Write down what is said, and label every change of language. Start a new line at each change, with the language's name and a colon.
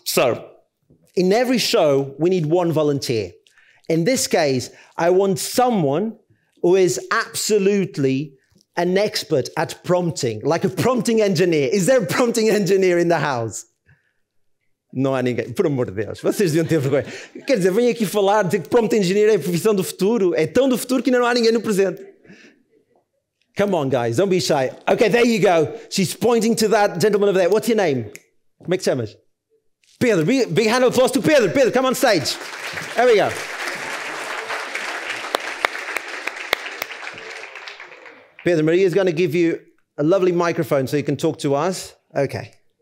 English: So in every show, we need one volunteer. In this case, I want someone who is absolutely an expert at prompting, like a prompting engineer. Is there a prompting engineer in the house?
Portuguese: Não há ninguém. Por amor de Deus, vocês deviam ter vergonha. Quer dizer, venho aqui falar de que prompt engineer é a profissão do futuro. É tão do futuro que ainda não há ninguém no presente.
English: Come on, guys, don't be shy. Okay, there you go. She's pointing to that gentleman over there. What's your name?
Portuguese: Como é que te chamas?
English: Pedro. Big hand of applause to Pedro. Pedro, come on stage. There we go. Pedro, Maria is going to give you a lovely microphone so you can talk to us. Okay.